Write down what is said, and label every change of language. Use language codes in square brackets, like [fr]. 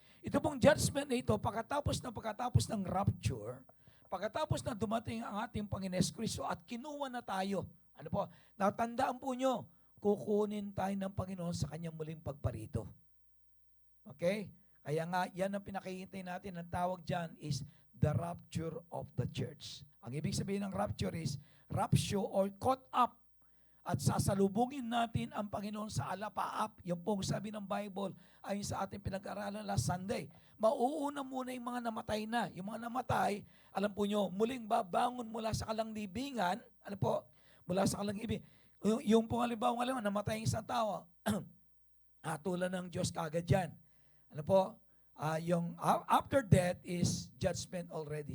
[tl] Ito pong judgment na ito, pagkatapos ng rapture, pagkatapos na dumating ang ating Panginoon Kristo at kinuha na tayo, ano po, natandaan po nyo, kukunin tayo ng Panginoon sa kanyang muling pagparito. Okay? Kaya nga, yan ang pinakihintay natin. Ang tawag dyan [en] is the rapture of the church. [tl] Ang ibig sabihin ng [en] rapture is rapture or caught up. [tl] At sasalubungin natin ang Panginoon sa alapaap. Yung pong sabi ng Bible ay sa ating pinag-aralan [en] last Sunday. [tl] Mauuna muna yung mga namatay na. Yung mga namatay, alam po nyo, muling babangon mula sa kalanglibingan. Ano po? Mula sa kalanglibingan. Yung pong halimbawa, namatay yung isang tao. Hatulan ng Diyos kagad yan. Ano po? [en] Yung after death is judgment already.